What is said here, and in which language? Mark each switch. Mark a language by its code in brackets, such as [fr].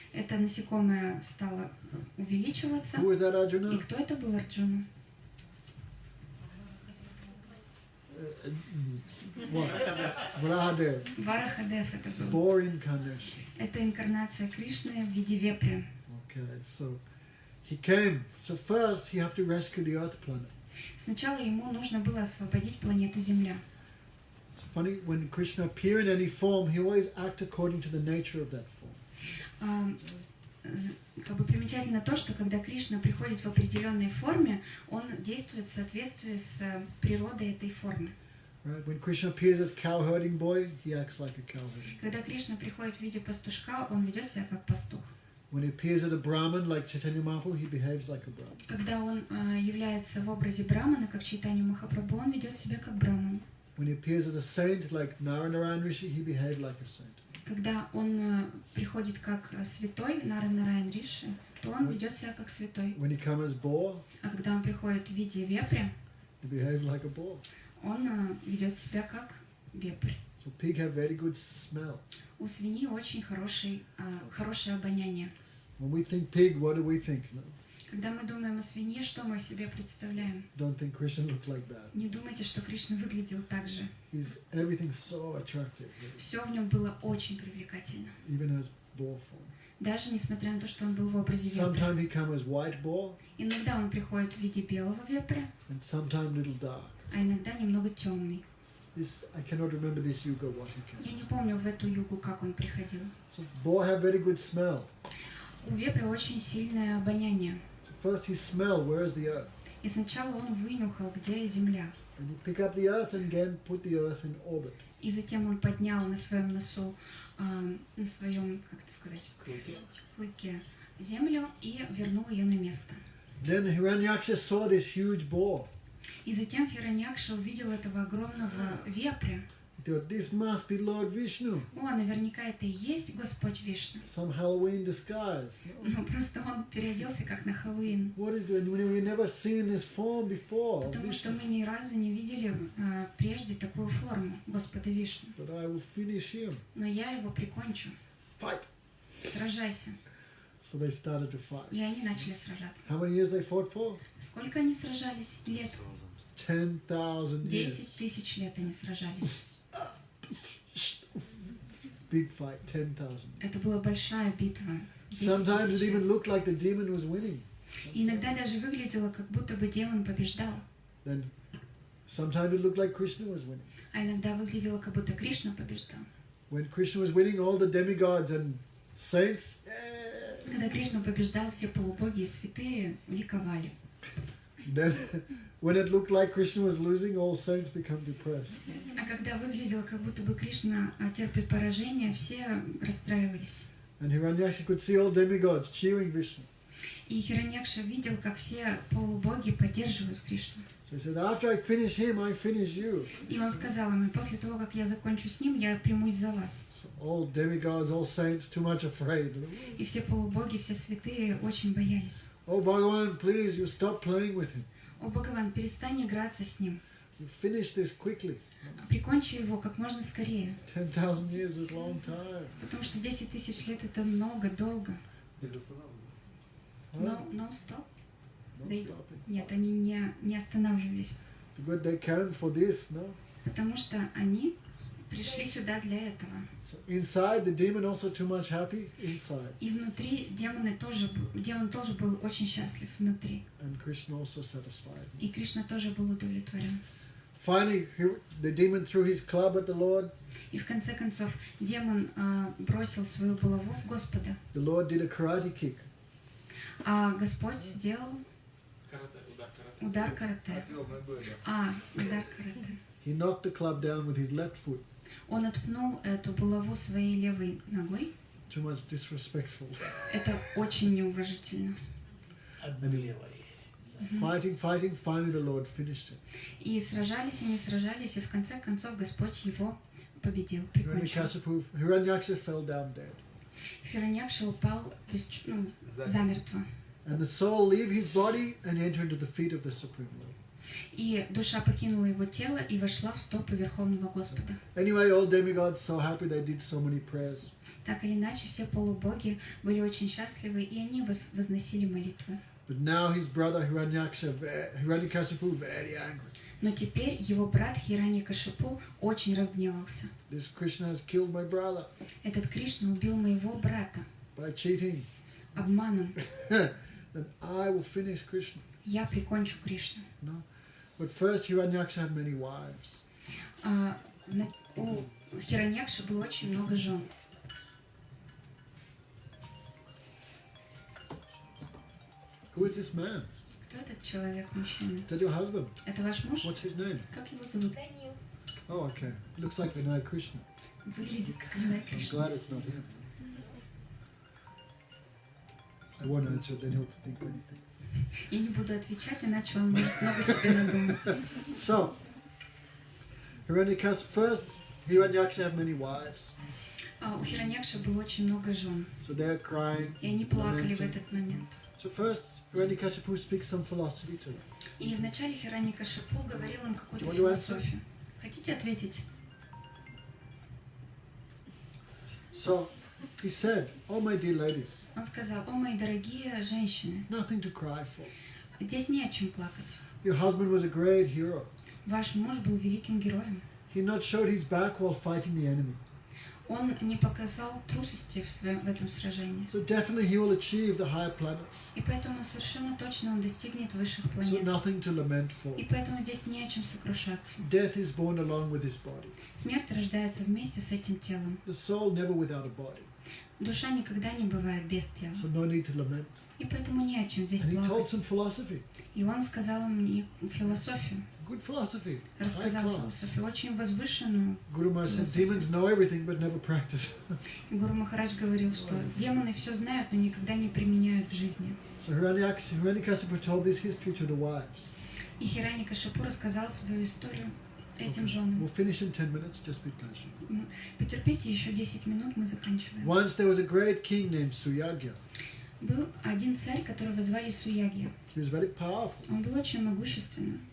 [ru] Это насекомое стало увеличиваться. [en] Who was that, [ru] И [en] Arjuna? [ru] кто это был, Арджуна? [en] What? Varahadev. [ru] Варахадев это был. [en] Boar incarnation. [ru] Это инкарнация Кришны в виде вепря. [en] Okay, so he came. So first he have to rescue the Earth planet. [ru] Сначала ему нужно было освободить планету Земля. [en] It's funny, when Krishna appear in any form, he always act according to the nature of that form. [ru] Как бы примечательно то, что когда Кришна приходит в определенной форме, он действует в соответствии с природой этой формы. [en] Right? When Krishna appears as cow herding boy, he acts like a cow herding boy. [ru] Когда Кришна приходит в виде пастушка, он ведет себя как пастух. [en] When he appears as a Brahmin, like Chaitanya Mahaprabhu, he behaves like a Brahmin. [ru] Когда он является в образе Брамана, как Чайтанья Махапрабху, он ведет себя как Браман. [en] When he appears as a saint, like Narayana Rishi, he behaves like a saint. [ru] Когда он приходит как святой, Нарайан Риши, то он ведет себя как святой. [en] When he comes as boar, [ru] А когда он приходит в виде вепря, [en] he behaves like a boar. [ru] он ведет себя как вепрь. [en] So pig have very good smell. [ru] У свиньи очень хорошее обоняние. [en] When we think pig, what do we think? No? [ru] Когда мы думаем о свинье, что мы себе представляем? [en] Don't think Krishna looked like that. [ru] Не думайте, что Кришна выглядел так же. [en] Everything's so attractive, [ru] Все в нем было очень привлекательно. [en] even as boar form. [ru] Даже несмотря на то, что он был в образе вепря. [en] Sometimes he comes as white boar, [ru] Иногда он приходит в виде белого вепря, [en] and sometimes little dark. [ru] а иногда немного темный. [en] I cannot remember this yuga what he [ru] Я [en] came. [ru] не помню в эту югу, как он приходил. [en] So boar have very good smell. [ru] У вепря очень сильное обоняние. [en] So first he smell where is the earth, [ru] И сначала он вынюхал, где земля. [en] and you pick up the earth and again put the earth in orbit. [ru] И затем он поднял на своем носу, на своем, как это сказать, клыке землю и вернул ее на место. [en] Then Hiranyaksha saw this huge boar. [ru] И затем Хираньякша увидел этого огромного вепря. [en] He thought, this must be Lord Vishnu, [ru] О, наверняка это и есть Господь Вишну. [en] some Halloween disguise. [ru] Но просто он переоделся как на Хэллоуин. [en] What is it? We've never seen this form before of [ru] Потому что [en] Vishnu. [ru] мы ни разу не видели прежде такую форму Господа Вишну. [en] But I will finish him. [ru] Но я его прикончу. [en] Fight! [ru] Сражайся. [en] So they started to fight. [ru] И они начали сражаться. [en] How many years they fought for? [ru] Сколько они сражались? Лет? [en] 10,000 [ru] 10 [en] years. [ru] тысяч лет они сражались. [en] Big fight, 10,000. [ru] Это была большая битва. 10 [en] Sometimes it [ru] тысяч [en] even [ru] лет. [en] looked like the demon was winning. [ru] И иногда даже выглядело, как будто бы демон побеждал. [en] Then sometimes it looked like Krishna was winning. [ru] А иногда выглядело, как будто Кришна побеждал. [en] When Krishna was winning, all the demigods and saints, [ru] Когда Кришна побеждал, все полубоги и святые ликовали. [en] then when it looked like Krishna was losing, all saints become depressed. [ru] А когда выглядело, как будто бы Кришна терпит поражение, все расстраивались. [en] And Hiranyaksha could see all demigods cheering Vishnu. [ru] И Хираньякша видел, как все полубоги поддерживают Кришну. [en] So he says, after I finish him, I finish you. [ru] И он сказал им: после того, как я закончу с ним, я примусь за вас. [en] So all demigods, all saints, too much afraid. [ru] И все полубоги, все святые очень боялись. [en] Oh Bhagavan, please, you stop playing with him. [ru] О, Бхагаван, перестань играться с ним. [en] You finish this quickly. [ru] Прикончи его как можно скорее. [en] 10,000 years is a long time. [ru] Потому что 10 тысяч лет это много, долго. [en] Huh? No stop? No They- stopping. [ru] Нет, они не oстанавливались. [en] Because they came for this, no? [ru] Потому что они пришли сюда для этого. [en] So inside, the demon also too much happy inside. [ru] И внутри демон тоже был очень счастлив внутри. [en] And Krishna also satisfied. [ru] И Кришна тоже был удовлетворен. [en] Finally, the demon threw his club at the Lord. [ru] И в конце концов демон бросил свою булаву в Господа. [en] The Lord did a karate kick. [ru] А Господь сделал удар карате. Удар карате. [en] He knocked the club down with his left foot. [ru] Он отпнул эту булаву своей левой ногой. [en] Too much disrespectful. [ru] Это очень неуважительно. Отбелевали. [en] Fighting, finally the Lord finished him. [ru] И сражались, они сражались, и в конце концов Господь его победил, прикончил. [en] Hiranyaksha fell down dead. [ru] Хираньякша упал замертво. [en] And the soul leave his body and enter into the feet of the Supreme Lord. [ru] И душа покинула его тело и вошла в стопы Верховного Господа. [en] Anyway, all demigods so happy they did so many prayers. [ru] Так или иначе, все полубоги были очень счастливы, и они возносили молитвы. [en] But now his brother Hiranyakashipu very angry. [ru] Но теперь его брат Хираньякашипу очень разгневался. [en] This Krishna has killed my brother [ru] Этот Кришна убил моего брата [en] by cheating. [ru] обманом. [en] Then I will finish Krishna. [ru] Я прикончу Кришну. [en] No? But first Hiranyaksha had many wives. [ru] У Хираньякши было очень много жен. [en] Who is this man? [ru] Кто этот человек, мужчина? [en] Is that your husband? [ru] Это ваш муж? [en] What's his name? [ru] Как его зовут? [en] Oh, okay. Looks like Vinay Krishna. [ru] Выглядит как Винай [en] I'm [ru] Кришна. [en] glad it's not him. I won't answer it, then he'll think many things. [ru] Я не буду отвечать, иначе он может много себе надумать. [en] So, first, Hiranyaksha had many wives. [ru] У Хираньякши было очень много жен, [en] So they're crying. [ru] и они плакали в [en] lamenting. [ru] этот момент. [en] So first, Hiranyakashipu speaks some philosophy to them. [ru] И вначале Хираньякашипу говорил им какую-то [en] Do you want to answer? [ru] философию. Хотите ответить? [en] So, he said, oh my dear ladies, [ru] Он сказал: о, мои дорогие женщины, [en] nothing to cry for. [ru] здесь не о чем плакать. [en] Your husband was a great hero. [ru] Ваш муж был великим героем. [en] He not showed his back while fighting the enemy. [ru] Он не показал трусости в этом сражении. [en] So definitely he will achieve the higher planets. [ru] И поэтому совершенно точно он достигнет высших [en] So [ru] планет. [en] nothing to lament for. [ru] И поэтому здесь не о чем сокрушаться. [en] Death is born along with his body. [ru] Смерть рождается вместе с этим телом. [en] The soul never without a body. [ru] Душа никогда не бывает без тела. [en] So no need to lament. [ru] И поэтому не о чем здесь [en] And he told [ru] плакать. [en] some philosophy. [ru] И он сказал мне философию. [en] Good philosophy. High [ru] Рассказал [en] class. [ru] философию, очень возвышенную. [en] Guru Maharaj said Philosophy. demons know everything but never practice. [ru] И Гуру Махарадж говорил, что демоны все знают, но никогда не применяют в жизни. [en] So Hiranyakashipu told this history to the wives. [ru] И Хираньякашипу рассказал свою историю этим [en] We'll [ru] женам. [en] finish in 10 minutes, just be patient. [ru] Потерпите еще 10 минут, мы заканчиваем. [en] Once there was a great king named Suyagya. [ru] Был один царь, которого звали Суягья. [en] He was very powerful. [ru] Он был очень могущественным.